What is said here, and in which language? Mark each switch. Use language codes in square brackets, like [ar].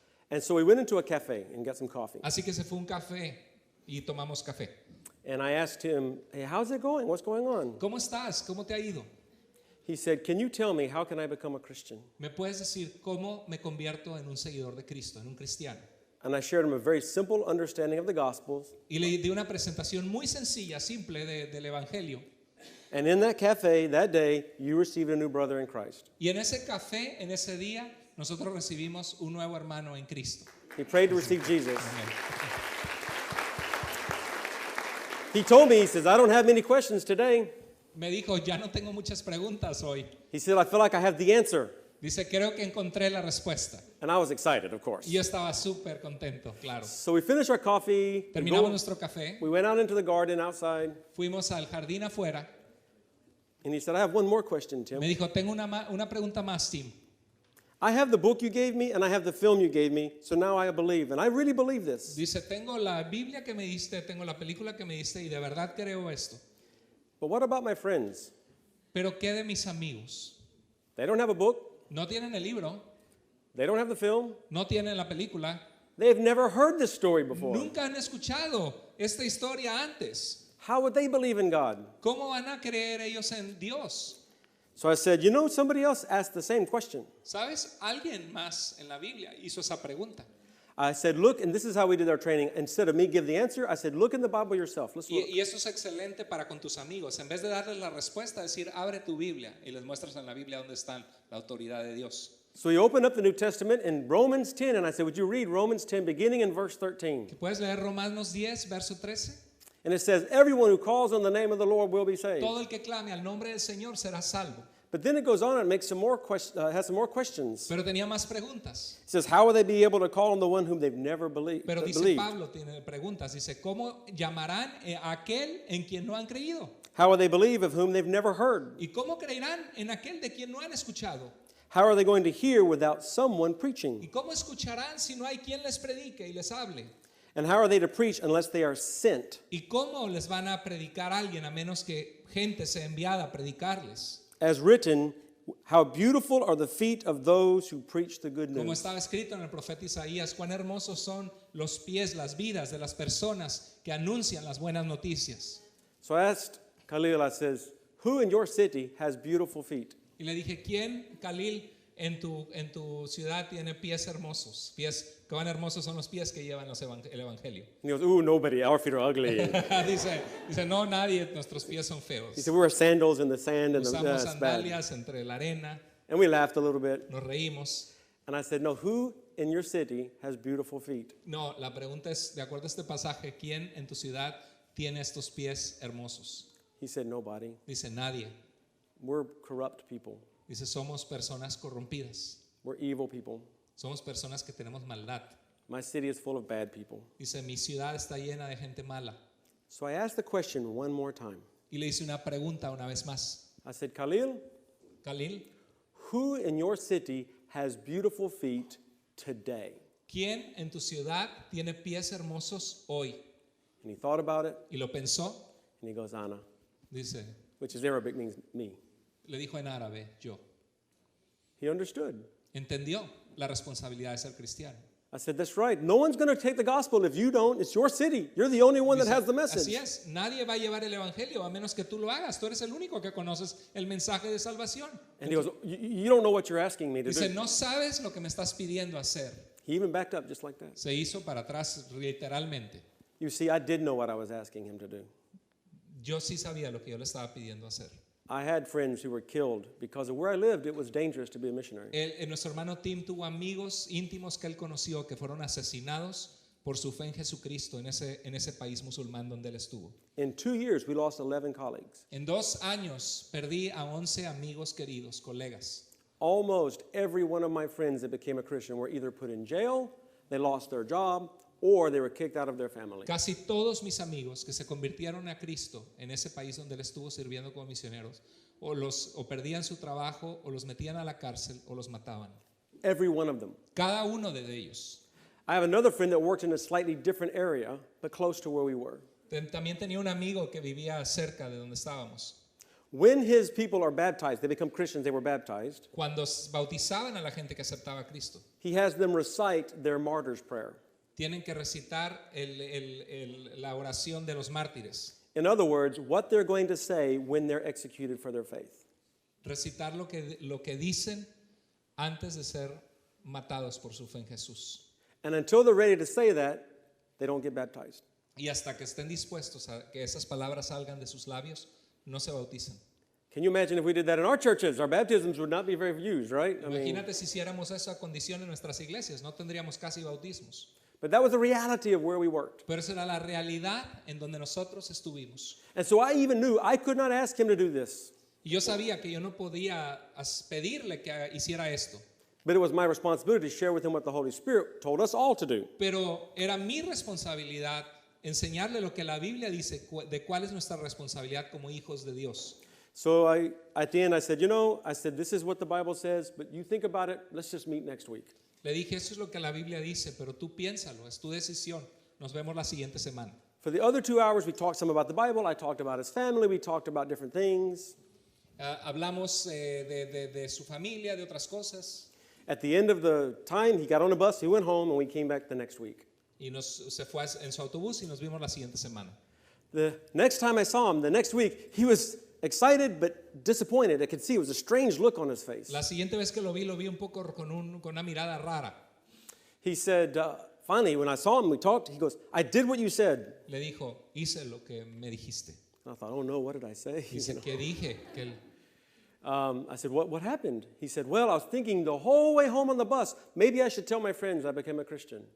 [en] And so we went into a cafe and got some coffee. [es] Así que se fue a un café y tomamos café. [en] And I asked him, hey, how's it going? What's going on? [es] ¿Cómo estás? ¿Cómo te ha ido? [en] He said, can you tell me how can I become a Christian? [es] ¿Me puedes decir cómo me convierto en un seguidor de Cristo, en un cristiano? [en] And I shared him a very simple understanding of the Gospels. [es] Y le di una presentación muy sencilla, simple del Evangelio. [en] And in that cafe, that day, you received a new brother in Christ. [es] Y en ese café, en ese día, nosotros recibimos un nuevo hermano en Cristo. [en] He prayed to receive Jesus. [es] Amén. [en] He told me, he says, I don't have many questions today. [es] Me dijo, ya no tengo muchas preguntas hoy. [en] He said, I feel like I have the answer. [es] Dice, creo que encontré la respuesta. [en] And I was excited, of course. [es] Y yo estaba súper contento, claro. [en] So we finished our coffee. [es] Terminamos nuestro café, [en] We went out into the garden outside. [es] fuimos al jardín afuera. [en] And he said, I have one more question, Tim. [es] Me dijo, tengo una pregunta más, Tim. [en] I have the book you gave me and I have the film you gave me. So now I believe. And I really believe this. [es] Dice, tengo la Biblia que me diste, tengo la película que me diste y de verdad creo esto. [en] But what about my friends? [es] Pero ¿qué de mis amigos? [en] They don't have a book. [es] No tienen el libro, [en] They don't have the film. [es] no tienen la película, [en] They've never heard this story before. [es] nunca han escuchado esta historia antes. [en] How would they believe in God? [es] ¿Cómo van a creer ellos en Dios? [en] So I said, you know, somebody else asked the same question. [es] ¿Sabes? Alguien más en la Biblia hizo esa pregunta. [en] I said, look, and this is how we did our training. Instead of me give the answer, I said, look in the Bible yourself. Let's look. [es] Y eso es excelente para con tus amigos. En vez de darles la respuesta, decir, abre tu Biblia y les muestras en la Biblia dónde está la autoridad de Dios. [en] So he opened up the New Testament in Romans 10, and I said, would you read Romans 10, beginning in verse 13? [es] ¿Puedes leer Romanos 10, verso 13? [en] And it says, everyone who calls on the name of the Lord will be saved. [es] Todo el que clame al nombre del Señor será salvo. [en] But then it goes on and makes some more has some more questions. [es] Pero tenía más preguntas. [en] It says, how will they be able to call on the one whom they've never [es] Pero dice [en] believed? [es] Pablo, tiene preguntas. Dice, ¿cómo llamarán a aquel en quien no han creído? [en] How will they believe of whom they've never heard? [es] ¿Y cómo creerán en aquel de quien no han escuchado? [en] How are they going to hear without someone preaching? [es] ¿Y cómo escucharán si no hay quien les predique y les hable? [en] And how are they to preach unless they are sent? [es] ¿Y cómo les van a predicar a alguien a menos que gente sea enviada a predicarles? [en] As written, how beautiful are the feet of those who preach the good [es] Como [en] news. [es] estaba escrito en el profeta Isaías, cuán hermosos son los pies, las vidas de las personas que anuncian las buenas noticias. [en] So I asked Khalil, I says, who in your city has beautiful feet? [es] Y le dije, ¿quién, Khalil, en tu ciudad tiene pies hermosos? Pies, cuán hermosos son los pies que llevan el evangelio. [en] And he goes, ooh, nobody, our feet are ugly. [es] dice, no, nadie, nuestros pies son feos. [en] He said, we wear sandals in the sand and [es] Usamos [en] it's bad. [es] sandalias entre la arena, [en] And we laughed a little bit. [es] nos reímos. [en] And I said, no, who in your city has beautiful feet? [es] No, la pregunta es, de acuerdo a este pasaje, ¿quién en tu ciudad tiene estos pies hermosos? [en] He said, nobody. [es] Dice, nadie. [en] We're corrupt people. [es] Dice, somos personas corrompidas. [en] We're evil people. [es] Somos personas que tenemos maldad. [en] My city is full of bad people. [es] Dice, mi ciudad está llena de gente mala. [en] So I asked the question one more time. [es] Y le hice una pregunta una vez más. [en] I said, Khalil, [es] Khalil, [en] who in your city has beautiful feet today? [es] ¿quién en tu ciudad tiene pies hermosos hoy? [en] And he thought about it, [es] Y lo pensó. [en] and he goes, Ana, [es] Dice, [en] which is Arabic, means me. [es] le dijo en árabe, yo. [en] He understood. [es] Entendió la responsabilidad de ser cristiano. [en] I said, that's right. No one's going to take the gospel if you don't. It's your city. You're the only one that [es] Dice, [en] has the [es] así [en] message. [es] es, nadie va a llevar el evangelio a menos que tú lo hagas. Tú eres el único que conoces el mensaje de salvación. [en] And he goes, you don't know what you're asking me to [es] Dice, [en] do. [es] no sabes lo que me estás pidiendo hacer. [en] He even backed up just like that. [es] Se hizo para atrás literalmente. [en] You see, I did know what I was asking him to do. [es] Yo sí sabía lo que yo le estaba pidiendo hacer. [en] I had friends who were killed because of where I lived. It was dangerous to be a missionary. [es] Nuestro hermano Tim tuvo amigos íntimos que él conoció que fueron asesinados por su fe en Jesucristo en ese país musulmán donde él estuvo. [en] In 2 years, we lost 11 colleagues. [es] En 2 años perdí a 11 amigos queridos, colegas. [en] Almost every one of my friends that became a Christian were either put in jail, they lost their job, or they were kicked out of their family. [es] Casi todos mis amigos que se convirtieron a Cristo en ese país donde él estuvo sirviendo como misioneros, o perdían su trabajo, o los metían a la cárcel, o los mataban. [en] Every one of them. [es] Cada uno de ellos. [en] I have another friend that worked in a slightly different area, but close to where we were. [es] También tenía un amigo que vivía cerca de donde estábamos. [en] When his people are baptized, they become Christians, they were baptized, [es] Cuando bautizaban a la gente que aceptaba a Cristo, [en] he has them recite their martyr's prayer. [es] tienen que recitar la oración de los mártires. [en] In other words, what they're going to say when they're executed for their faith. [es] Recitar lo que dicen antes de ser matados por su fe en Jesús. [en] And until they're ready to say that, they don't get baptized. [es] Y hasta que estén dispuestos a que esas palabras salgan de sus labios, no se bautizan. [en] Can you imagine if we did that in our churches? Our baptisms would not be very used, right? [es] Imagínate si hiciéramos esa condición en nuestras iglesias, no tendríamos casi bautismos. [en] But that was the reality of where we worked. [es] Pero esa era la realidad en donde nosotros estuvimos. [en] And so I even knew I could not ask him to do this. [es] Y yo sabía que yo no podía pedirle que hiciera esto. [en] But it was my responsibility to share with him what the Holy Spirit told us all to do. [es] Pero era mi responsabilidad enseñarle lo que la Biblia dice de cuál es nuestra responsabilidad como hijos de Dios. [en] So at the end I said, this is what the Bible says, but you think about it, let's just meet next week. [es] Le dije, eso es lo que la Biblia dice, pero tú piénsalo, es tu decisión. Nos vemos la siguiente semana. [en] For the other 2 hours, we talked some about the Bible. I talked about his family. We talked about different things. [es] Hablamos de su familia, de otras cosas. [en] At the end of the time, he got on a bus, he went home, and we came back the next week. [es] Y se fue en su autobús y nos vimos la siguiente semana. [en] The next time I saw him, the next week, he was excited but disappointed. I could see it was a strange look on his face. [es] La siguiente vez que lo vi un poco con una mirada rara. [en] He said, finally, when I saw him, we talked, he goes, I did what you said. [es] Le dijo, hice lo que me dijiste. [en] I thought, oh no, what did I say? [es] Dice, ¿qué dije? Que él, [en] I said, what happened? He said, well, I was thinking the whole way home on the bus, maybe I should tell my friends I became a Christian.